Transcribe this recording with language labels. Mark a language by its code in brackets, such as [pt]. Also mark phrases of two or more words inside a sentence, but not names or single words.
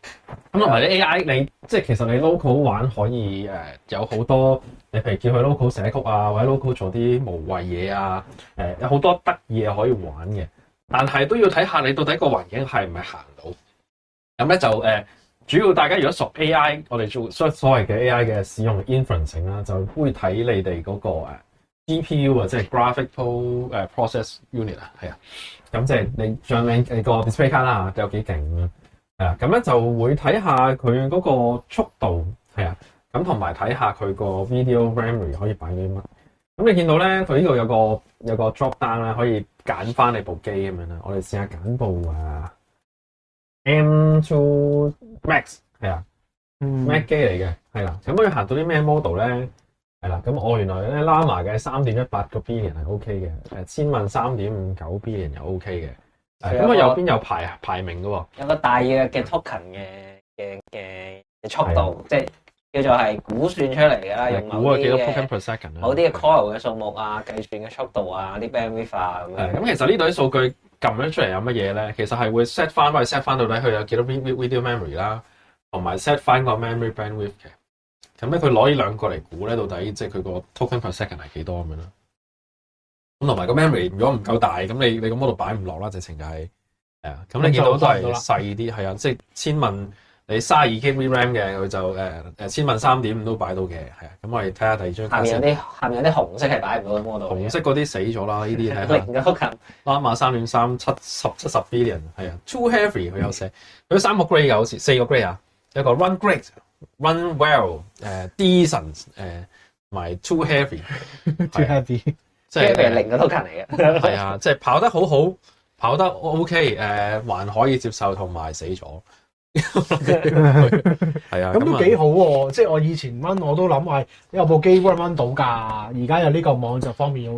[yue] 咁同埋啲 AI 你即係其實你 local 玩可以有好多，你譬如叫佢 local 寫曲啊，或者 local 做啲無謂嘢啊，有好多得意嘢可以玩嘅。但係都要睇下你到底個環境係唔係行到。咁咧就主要大家如果熟 AI，我哋做所謂嘅 AI 嘅使用 inferencing 啦，就會睇你哋嗰個GPU 啊，即係 [en] graphical process unit [yue] 啊，係啊。咁即係你像你個 [en] display card [yue] 啦，有幾勁咁樣，係啊。咁咧就會睇下佢嗰個速度係啊，咁同埋睇下佢個 [en] video memory [yue] 可以擺啲乜。咁你見到咧，佢呢度有個 drop down 啦，可以揀翻你部機咁樣啦。我哋試下揀部M2 Max 係啊，Mac 機嚟嘅係啦。咁可以行到啲咩 model 咧？係啦，咁我原來咧 Llama 嘅3.18個 billion 係 OK 嘅，千問3.59 billion 又 OK 嘅。咁啊右邊有排名嘅喎，有個大約嘅 token 嘅速度，即係叫做係估算出嚟嘅啦，用估幾多 [en] token per second [yue] 啊？某啲嘅 core 嘅數目啊，計算嘅速度啊，啲 bandwidth 啊咁樣。咁其實呢度啲數據撳咗出嚟有乜嘢咧？其實係會 set 翻到底佢有幾多 [en] video memory [yue] 啦，同埋 set 翻個 [en] memory bandwidth [yue] 嘅。咁咧佢攞呢兩個嚟估咧，到底即係佢個 [en] token per second [yue] 係幾多咁樣啦？咁同埋個 memory 如果唔夠大，咁你咁嗰度擺唔落啦，直情就係咁你見到都係細啲，係啊，即係千問你32GB RAM 嘅，佢就千問3.5都擺到嘅，係啊。咁我哋睇下第二張。下面有啲紅色係擺唔到嘅 model。紅色嗰啲死咗啦，呢啲睇下。零嘅 token。 Llama 3.370 billion 係啊 ， [en] too heavy [yue] 佢有寫，佢3個 grade 嘅好似4個 grade 啊，有個 [en] run great、run well、decent [yue] 同埋 [en] too heavy。too [yue] heavy，即係零嘅 token 嚟嘅。係啊，即係跑得好好，跑得 OK，還可以接受，同埋死咗。係啊，咁都幾好喎！即係我以前 run 我都諗話有部機 run 到㗎，而家有呢個網就方便好多。